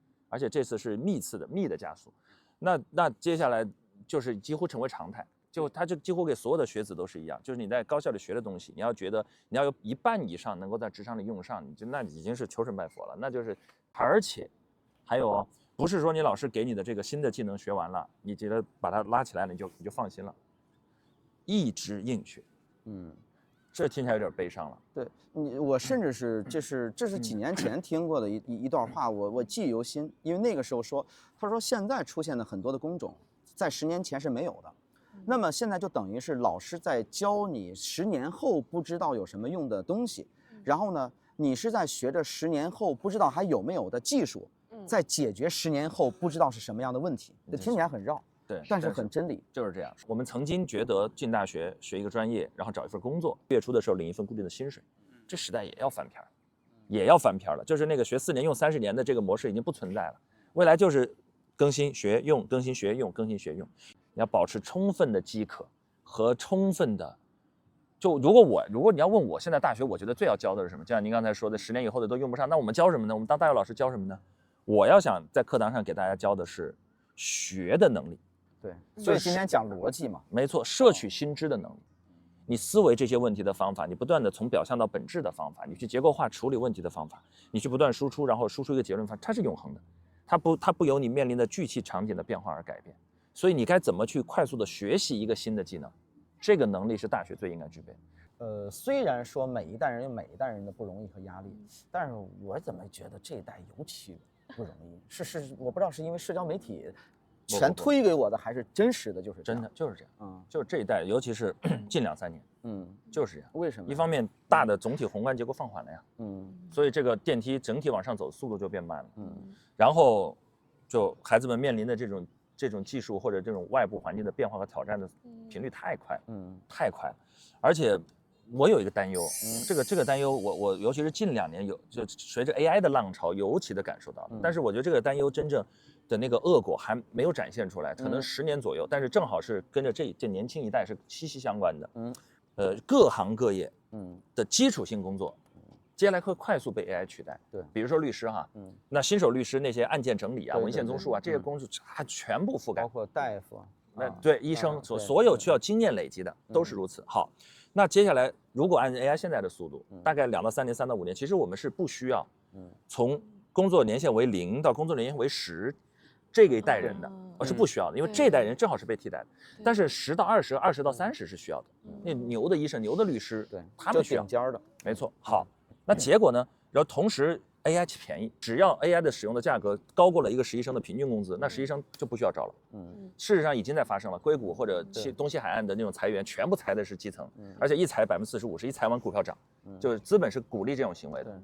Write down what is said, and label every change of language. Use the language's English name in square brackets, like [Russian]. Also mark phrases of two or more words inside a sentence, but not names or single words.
[Chinese] 而且這次是密的加速，那接下來就是幾乎成為常態，它就幾乎給所有的學子都是一樣，就是你在高校裡學的東西，你要覺得你要有1半以上能夠在職場裡用上，那已經是求神拜佛了，那就是而且還有不是說你老師給你的這個新的技能學完了，你覺得把它拉起來了，你就放心了，一直硬學，這聽起來有點悲傷了。對我甚至是這是幾年前聽過的一段話，我記憶猶新。因為那個時候他說現在出現的很多的工種，在10年前是沒有的。那麼現在就等於是老師在教你10年後不知道有什麼用的東西，然後呢，你是在學着10年後不知道還有沒有的技術，在解決10年後不知道是什麼樣的問題。這聽起來很繞。對，但是很真理，就是這樣。我們曾經覺得進大學學一個專業，然後找一份工作，月初的時候領一份固定的薪水，這時代也要翻篇，也要翻篇了。就是那個學4年用30年的這個模式已經不存在了，未來就是更新學用，更新學用，更新學用。你要保持充分的飢渴和充分的，就如果你要問我現在大學，我覺得最要教的是什麼？就像您剛才說的，10年以後的都用不上，那我們教什麼呢？我們當大學老師教什麼呢？我要想在課堂上給大家教的是學的能力。對，所以今天講邏輯嘛，沒錯，攝取新知的能力，你思維這些問題的方法，你不斷的從表象到本質的方法，你去結構化處理問題的方法，你去不斷輸出，然後輸出一個結論方法，它是永恆的，它不由你面臨的具體場景的變化而改變。所以你該怎麼去快速的學習一個新的技能，這個能力是大學最應該具備的。雖然說每一代人有每一代人的不容易和壓力，但是我怎麼覺得這一代尤其不容易？是，我不知道是因為社交媒體全推給我的，還是真實的就是真的就是這樣，就是這一代，尤其是近2-3年，就是這樣。為什麼？一方面大的總體宏觀結構放緩了呀，所以這個電梯整體往上走速度就變慢了，然後就孩子們面臨的這種技術或者這種外部環境的變化和挑戰的頻率太快了，太快了，而且我有一個擔憂，這個擔憂我尤其是近2年就隨着 AI 的浪潮尤其的感受到了，但是我覺得這個擔憂真正的那個惡果還沒有展現出來，可能10年左右，但是正好是跟着這年輕一代是息息相關的，各行各業的基礎性工作，接下來會快速被 AI 取代。對，比如說律師哈，那新手律師那些案件整理啊、文獻綜述啊這些工作，它全部覆蓋，包括大夫，對，醫生所有需要經驗累積的都是如此。好，那接下來如果按 AI 現在的速度，大概2到3年、3到5年，其實我們是不需要從工作年限為0到工作年限為10。這個一代人的，是不需要的，因為這一代人正好是被替代的。但是10到20、20到30是需要的。那牛的醫生、牛的律師，對，他們需要。頂尖的，沒錯。好，那結果呢？然後同時 AI 便宜，只要 AI 的使用的價格高過了一個實習生的平均工資，那實習生就不需要招了。事實上已經在發生了，硅谷或者東西海岸的那種裁員，全部裁的是基層，而且一裁40%，一裁完股票漲，就是資本是鼓勵這種行為的。